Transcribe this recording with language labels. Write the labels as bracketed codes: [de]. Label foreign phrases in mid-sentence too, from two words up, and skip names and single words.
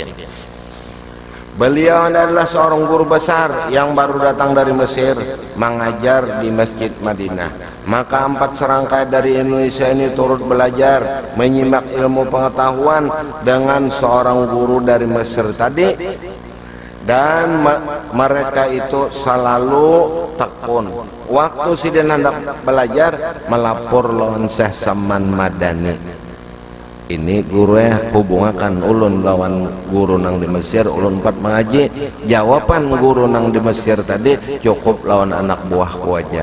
[id] Beliau adalah seorang guru besar yang baru datang dari Mesir mengajar di Masjid Madinah. Maka 4 serangkai dari Indonesia ini turut belajar menyimak ilmu pengetahuan dengan seorang guru dari Mesir tadi, dan mereka itu selalu tekun. [bjn] Waktu sidin hendak belajar, melapor lawan Syekh Saman Madani. Ini guru hubungakan ulun lawan guru nang di Mesir, ulun 4 mengaji. Jawaban guru nang di Mesir tadi, cukup lawan anak buahku aja.